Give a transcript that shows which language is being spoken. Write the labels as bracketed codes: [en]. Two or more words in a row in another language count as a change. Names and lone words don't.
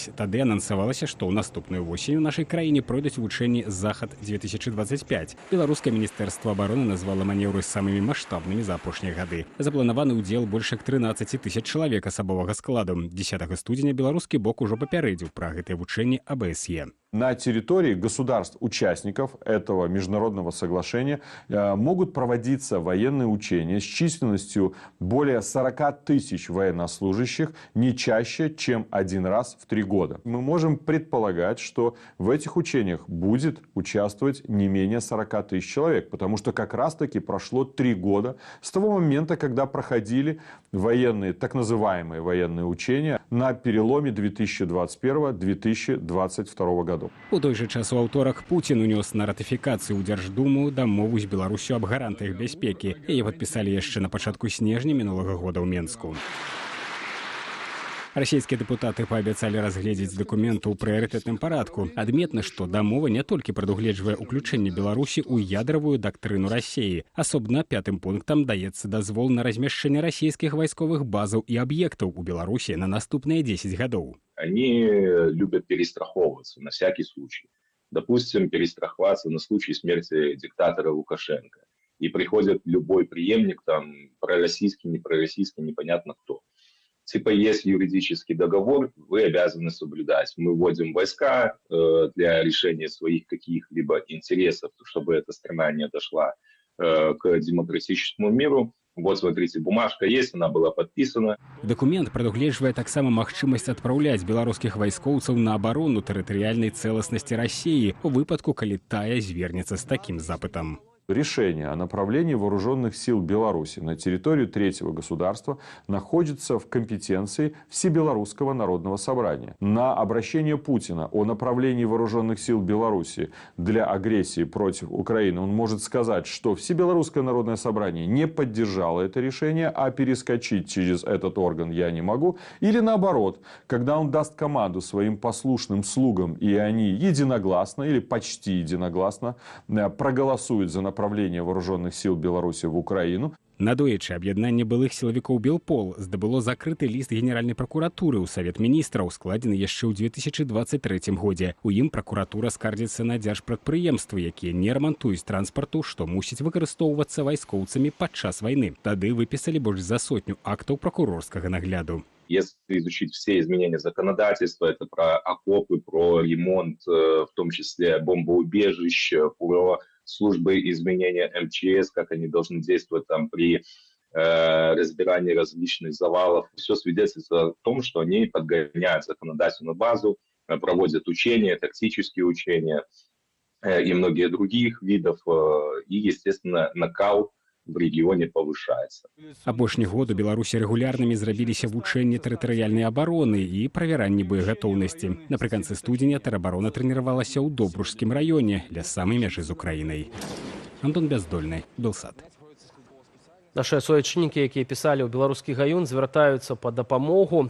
[be] Тады анансавалася, што ў наступную восень у нашай краіне пройдуць вучэнні «Захад-2025». Беларускае міністэрства абароны назвала манеўры самымі маштабнымі за апошнія гады. Запланаваны ўдзел больш як 13 000 чалавек асабовага складу. 10 студзеня беларускі бок ужо папярэдзіў пра гэтыя вучэнні АБСЕ. [ru] На территории государств-участников этого международного соглашения могут проводиться военные учения с численностью более 40 000 военнослужащих не чаще, чем один раз в 3 года. Мы можем предполагать, что в этих учениях будет участвовать не менее 40 000 человек, потому что как раз-таки прошло 3 года с того момента, когда проходили военные, так называемые военные учения на переломе 2021-2022 года. [be] У той жа час у аўторак Пуцін унёс на ратыфікацыю ў Дзярждуму дамову з Беларусю аб гарантыях бяспекі. Яе падпісалі яшчэ на пачатку снежня мінулага года ў Менску. Расійскія дэпутаты паабяцалі разгледзець дакумент у прыярытэтным парадку. Адметна, што дамова не толькі прадугледжвае ўключэнне Беларусі ў ядравую дактрыну Расіі. Асобна 5-м пунктам даецца дазвол на размяшчэнне расійскіх вайсковых базаў і аб'ектаў у Беларусі на наступныя 10 гадоў. [ru] Они любят перестраховываться на всякий случай. Допустим, перестраховаться на случай смерти диктатора Лукашенко. И приходит любой преемник, там, пророссийский, непророссийский, непонятно кто. Типа, есть юридический договор, вы обязаны соблюдать. Мы вводим войска для решения своих каких-либо интересов, чтобы эта страна не дошла к демократическому миру. Вот, смотрите, бумажка есть, она была подписана. [be] Дакумент прадугледжвае таксама магчымасць адпраўляць беларускіх вайскоўцаў на абарону тэрытарыяльнай цэласнасці Расіі у выпадку, калі тая звернецца з такім запытам. [ru] Решение о направлении вооруженных сил Беларуси на территорию третьего государства находится в компетенции Всебелорусского народного собрания. На обращение Путина о направлении вооруженных сил Беларуси для агрессии против Украины он может сказать, что Всебелорусское народное собрание не поддержало это решение, а перескочить через этот орган я не могу. Или наоборот, когда он даст команду своим послушным слугам, и они единогласно или почти единогласно проголосуют за направление вооруженных сил Беларуси в Украину. [be] Надоечы аб'яднанне былых сілавікоў Белпол здабыло закрыты ліст генеральнай пракуратуры ў Савет міністраў, складзены яшчэ ў 2023 годзе. У ім пракуратура скардзіцца на дзяржпрадпрыемствы, якія не рамантуюць транспарту, што мусіць выкарыстоўвацца вайскоўцамі падчас вайны. Тады выпісалі больш за 100 актаў пракурорскага нагляду. [ru] Если изучить все изменения законодательства, это про окопы, про ремонт, в том числе бомбоубежищ, про службы изменения МЧС, как они должны действовать там при разбирании различных завалов. Все свидетельствует о том, что они подгоняют законодательную базу, проводят учения, тактические учения и многие других видов. И, естественно, накал в регионе повышается. [be] Апошні год у Беларусі рэгулярнымі зрабіліся вучэнні тэрытарыяльнай абароны і правяранні боегатоўнасці. Напрыканцы студзеня тэробарона трэніравалася ў Добружскім раёне ля самай мяжы з Украінай. Антон Бяздольны, Белсат. Нашыя суайчыннікі, якія пісалі ў беларускі гаюн, звяртаюцца па дапамогу.